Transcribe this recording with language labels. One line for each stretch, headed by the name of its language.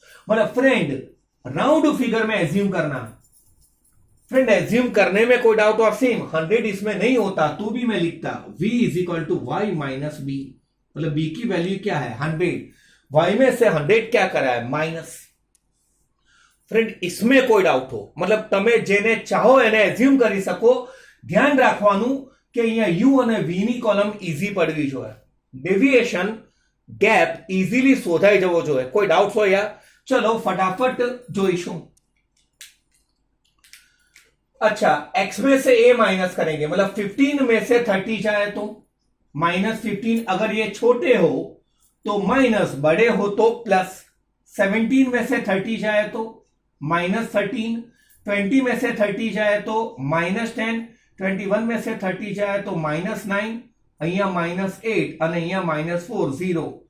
Hindi: मतलब friend round figure में assume करना, फ्रेंड एज्यूम करने में कोई डाउट और सेम 100 इसमें नहीं होता तो भी मैं लिखता v is equal to Y minus B. मतलब b की वैल्यू क्या है 100, y में से 100 क्या करा है माइनस। फ्रेंड इसमें कोई डाउट हो, मतलब
Gujarati: તમે જેને ચાહો એને એઝ્યુમ કરી શકો। ધ્યાન રાખવાનું કે અહીંયા u અને v ની કોલમ ઈઝી પડવી જોઈએ, ડેવિએશન ગેપ ઈઝીલી શોધાઈ જવો જોઈએ। કોઈ ડાઉટ હોય યાર? ચલો फटाफट જોઈશું।
Hindi: अच्छा x में से a माइनस करेंगे, मतलब 15 में से 30 जाए तो माइनस 15, अगर ये छोटे हो तो माइनस, बड़े हो तो प्लस। 17 में से 30 जाए तो माइनस 13, 20 में से 30 जाए तो माइनस 10, 21 में से 30 जाए तो माइनस 9, અહીંયા माइनस 8 और અહીંયા माइनस 4 0।